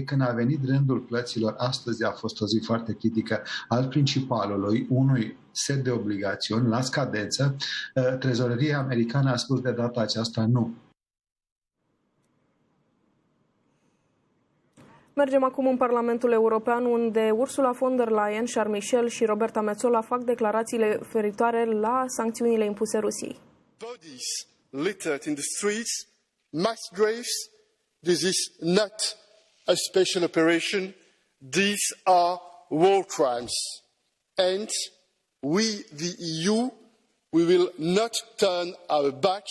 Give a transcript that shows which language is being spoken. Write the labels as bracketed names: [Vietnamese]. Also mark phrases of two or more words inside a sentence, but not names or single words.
[Romanian] Când a venit rândul plăților, astăzi a fost o zi foarte critică al principalului, unui set de obligațiuni la scadență, trezoreria americană a spus de data aceasta nu. Mergem acum în Parlamentul European, unde Ursula von der Leyen, Charles Michel și Roberta Metsola fac declarațiile referitoare la sancțiunile impuse Rusiei. [English] Bodies littered in the streets, mass graves. This is not a special operation. These are war crimes. And we, the EU, we will not turn our backs.